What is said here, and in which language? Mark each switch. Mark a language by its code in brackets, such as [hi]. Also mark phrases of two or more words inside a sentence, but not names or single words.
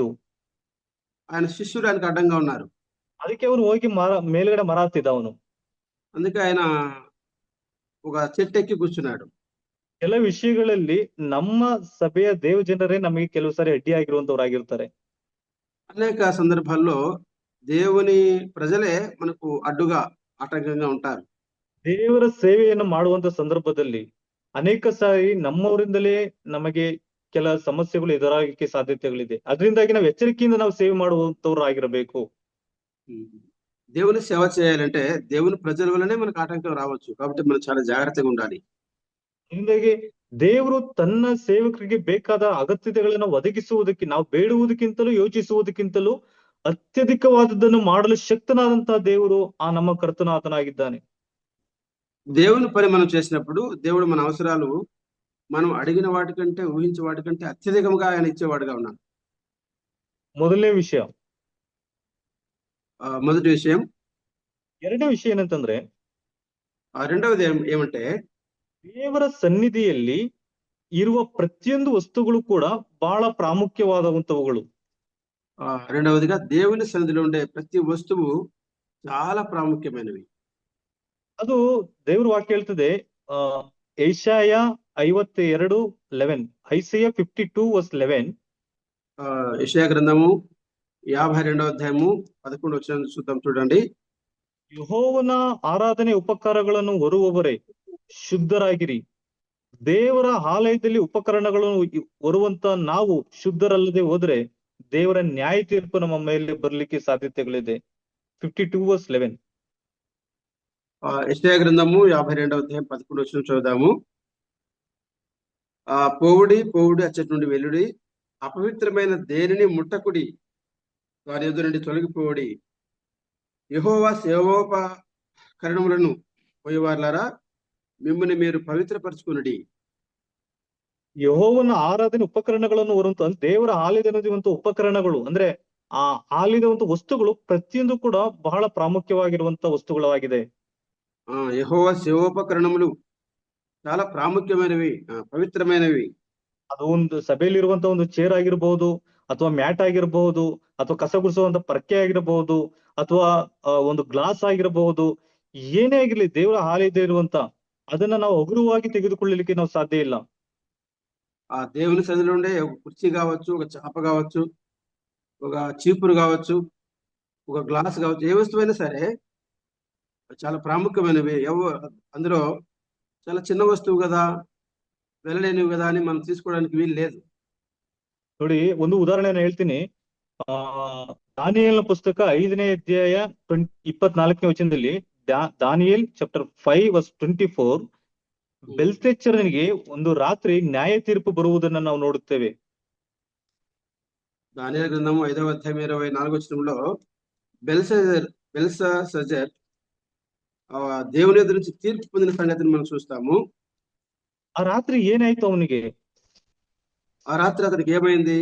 [te] ఆయన శిష్యుడు ఆయనకు అడ్డంగా ఉన్నారు. [kn] ಅದಕ್ಕೆ ಅವನು ಹೋಗಿ ಮೇಲ್ಗಡೆ ಮರ ಹತ್ತಿದ್ದ ಅವನು. [te] అందుకే ఆయన ఒక చెట్టు ఎక్కి కూర్చున్నాడు. [kn] ಕೆಲವು ವಿಷಯಗಳಲ್ಲಿ ನಮ್ಮ ಸಭೆಯ ದೇವ ಜನರೇ ನಮಗೆ ಕೆಲವು ಸಾರಿ ಅಡ್ಡಿಯಾಗಿರುವಂತವರಾಗಿರ್ತಾರೆ. [te] అనేక సందర్భాల్లో దేవుని ప్రజలే మనకు అడ్డుగా ఆటంకంగా ఉంటారు. [kn] ದೇವರ ಸೇವೆಯನ್ನು ಮಾಡುವಂತ ಸಂದರ್ಭದಲ್ಲಿ ಅನೇಕ ಸಾರಿ ನಮ್ಮವರಿಂದಲೇ ನಮಗೆ ಕೆಲ ಸಮಸ್ಯೆಗಳು ಎದುರಾಗಲಿಕ್ಕೆ ಸಾಧ್ಯತೆಗಳಿದೆ. ಅದರಿಂದಾಗಿ ನಾವು ಎಚ್ಚರಿಕೆಯಿಂದ ನಾವು ಸೇವೆ ಮಾಡುವಂತವ್ರು ಆಗಿರಬೇಕು. [te] దేవుని సేవ చేయాలంటే దేవుని ప్రజల వల్లనే మనకు ఆటంకం రావచ్చు. కాబట్టి మనం చాలా జాగ్రత్తగా ఉండాలి. [kn] ಅದರಿಂದಾಗಿ ದೇವರು ತನ್ನ ಸೇವಕರಿಗೆ ಬೇಕಾದ ಅಗತ್ಯತೆಗಳನ್ನು ಒದಗಿಸುವುದಕ್ಕೆ ನಾವು ಬೇಡುವುದಕ್ಕಿಂತಲೂ ಯೋಚಿಸುವುದಕ್ಕಿಂತಲೂ ಅತ್ಯಧಿಕವಾದದ್ದನ್ನು ಮಾಡಲು ಶಕ್ತನಾದಂತಹ ದೇವರು ಆ ನಮ್ಮ ಕರ್ತನಾಥನಾಗಿದ್ದಾನೆ. [te] దేవుని పని మనం చేసినప్పుడు దేవుడు మన అవసరాలు మనం అడిగిన వాటికంటే ఊహించే వాటికంటే అత్యధికంగా ఆయన ఇచ్చేవాడుగా ఉన్నాడు. [kn] ಮೊದಲನೇ ವಿಷಯ. [te] మొదటి విషయం. [kn] ಎರಡನೇ ವಿಷಯ ಏನಂತಂದ್ರೆ [te] రెండవది ఏమంటే [kn] ದೇವರ ಸನ್ನಿಧಿಯಲ್ಲಿ ಇರುವ ಪ್ರತಿಯೊಂದು ವಸ್ತುಗಳು ಕೂಡ ಬಹಳ ಪ್ರಾಮುಖ್ಯವಾದಂತವುಗಳು. [te] రెండవదిగా దేవుని సన్నిధిలో ఉండే ప్రతి వస్తువు చాలా ప్రాముఖ్యమైనవి. [kn] ಅದು ದೇವ್ರ ವಾಕ್ಯ ಹೇಳ್ತದೆ ಏಷಾಯ 52:11 ಐಸೈಯ 52:11 [te] యెషయా గ్రంథము 52వ అధ్యాయము 11వ వచనం చూద్దాం, చూడండి. [kn] ಯೆಹೋವನ ಆರಾಧನೆ ಉಪಕಾರಗಳನ್ನು ಹೊರುವವರೇ ಶುದ್ಧರಾಗಿರಿ. ದೇವರ ಆಲಯದಲ್ಲಿ ಉಪಕರಣಗಳನ್ನು ಹೊರುವಂತ ನಾವು ಶುದ್ಧರಲ್ಲದೆ ಹೋದ್ರೆ ದೇವರ ನ್ಯಾಯ ತೀರ್ಪು ನಮ್ಮ ಮೇಲೆ ಬರ್ಲಿಕ್ಕೆ ಸಾಧ್ಯತೆಗಳಿದೆ. 52:11 [te] యెషయా గ్రంథము 52వ అధ్యాయం 11వ వచనం చదువుదాము. పోవుడి అచ్చటి నుండి వెల్లుడి, అపవిత్రమైన దేనిని ముట్టకుడి, వారి ఎదురు నుండి తొలగిపోవుడి. యెహోవా సేవోపకరణములను పోయేవారులారా మిమ్మల్ని మీరు పవిత్రపరచుకునుడి. [kn] ಯೆಹೋವನ ಆರಾಧನೆ ಉಪಕರಣಗಳನ್ನು ಹೊರುವಂತ ದೇವರ ಆಲಯದಲ್ಲಿರುವಂತ ಉಪಕರಣಗಳು ಅಂದ್ರೆ ಆ ಆಲಯದ ವಸ್ತುಗಳು ಪ್ರತಿಯೊಂದು ಕೂಡ ಬಹಳ ಪ್ರಾಮುಖ್ಯವಾಗಿರುವಂತ ವಸ್ತುಗಳಾಗಿದೆ. [te] యెహోవా సేవోపకరణములు చాలా ప్రాముఖ్యమైనవి, పవిత్రమైనవి. [kn] ಅದು ಒಂದು ಸಭೆಯಲ್ಲಿರುವಂತ ಒಂದು ಚೇರ್ ಆಗಿರಬಹುದು, ಅಥವಾ ಮ್ಯಾಟ್ ಆಗಿರಬಹುದು, ಅಥವಾ ಕಸ ಗುಡಿಸುವಂತ ಪರ್ಕೆ ಆಗಿರಬಹುದು, ಅಥವಾ ಒಂದು ಗ್ಲಾಸ್ ಆಗಿರಬಹುದು. ಏನೇ ಆಗಿರ್ಲಿ ದೇವರ ಆಲಯದಲ್ಲಿರುವಂತ ಅದನ್ನ ನಾವು ಹಗುರವಾಗಿ ತೆಗೆದುಕೊಳ್ಳಲಿಕ್ಕೆ ನಾವು ಸಾಧ್ಯ ಇಲ್ಲ. [te] ఆ దేవుని సన్నిధిలో ఉండే ఒక కుర్చీ కావచ్చు, ఒక చాప కావచ్చు, ఒక చీపురు కావచ్చు, ఒక గ్లాస్ కావచ్చు, ఏ వస్తువైనా సరే చాలా ప్రాముఖ్యమైనవి. అందులో చాలా చిన్న వస్తువు కదా, వెళ్ళలేనివి కదా అని మనం తీసుకోవడానికి వీలు లేదు. [kn] ನೋಡಿ, ಒಂದು ಉದಾಹರಣೆಯನ್ನು ಹೇಳ್ತೀನಿ. ದಾನಿಯೇಲನ ಪುಸ್ತಕ 5ನೇ ಅಧ್ಯಾಯ 24ನೇ ವಚನದಲ್ಲಿ ದಾನಿಯೇಲ್ ಚಾಪ್ಟರ್ 5:24 ಬೆಲ್ತೆಚ್ಚರನಿಗೆ ಒಂದು ರಾತ್ರಿ ನ್ಯಾಯ ತೀರ್ಪು ಬರುವುದನ್ನ ನಾವು ನೋಡುತ್ತೇವೆ. [te] దానియేలు గ్రంథము 5వ అధ్యాయం 24వ వచనంలో బెల్షస్సర్ దేవుని ఎదురు నుంచి తీర్పు పొందిన సంగతిని మనం చూస్తాము. [kn] ಆ ರಾತ್ರಿ ಏನಾಯ್ತು ಅವನಿಗೆ? [te] ఆ రాత్రి అతనికి ఏమైంది?